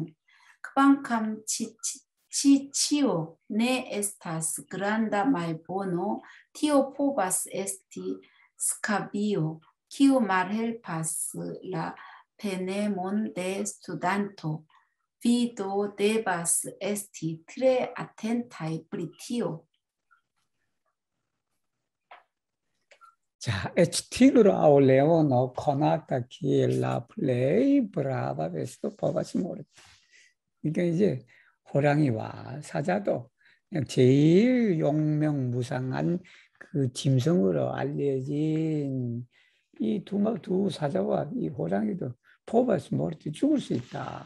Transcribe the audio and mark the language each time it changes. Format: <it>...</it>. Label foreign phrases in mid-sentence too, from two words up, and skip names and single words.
<eo>Kvankam ĉio ne estas granda malbono, tio povas esti skabio, kiu malhelpas la penemon de studanto. Vi do devas esti tre atentaj pri tio. 자, HT로 aŭ leono konata kiel la plej brava besto povas mor.</eo> <ko>그러니까 이제 호랑이와 사자도 그냥 제일 용명무상한 그 짐승으로 알려진 이 두 사자와 이 호랑이도</ko> <eo>povas morti</eo> <ko>죽을 수 있다.</ko>